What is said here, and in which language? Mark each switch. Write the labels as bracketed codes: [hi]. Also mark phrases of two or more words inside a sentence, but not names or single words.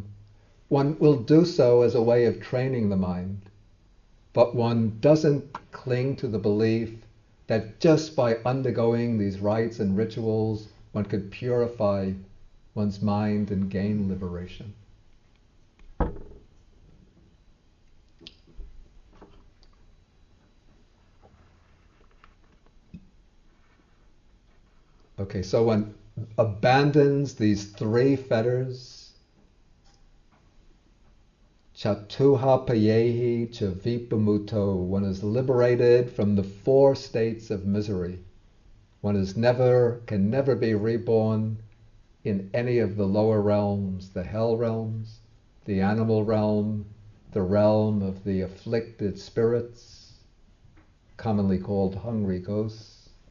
[en] One will do so as a way of training the mind, but one doesn't cling to the belief that just by undergoing these rites and rituals, one could purify one's mind and gain liberation. Okay, so one abandons these three fetters, [pi] Chatuha payehi cha vipamuto. [en] One is liberated from the four states of misery. One can never be reborn in any of the lower realms, the hell realms, the animal realm, the realm of the afflicted spirits, commonly called hungry ghosts.